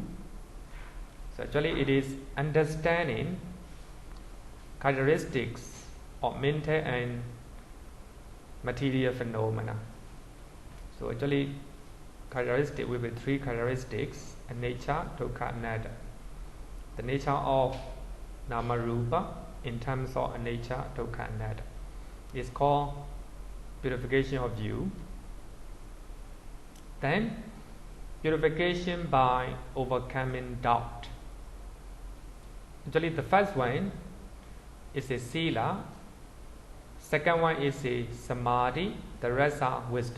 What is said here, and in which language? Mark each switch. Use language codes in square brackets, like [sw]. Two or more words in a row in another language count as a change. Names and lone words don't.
[en] So actually it is understanding characteristics of mental and material phenomena. So actually characteristic will be 3 characteristics: nature, dukkha, anatta. The nature of [pi] nama rupa [en] in terms of nature, dukkha, anatta is called purification of view. Then purification by overcoming doubt. Actually the first one is a sila, second one is a samadhi, the rest are wisdom.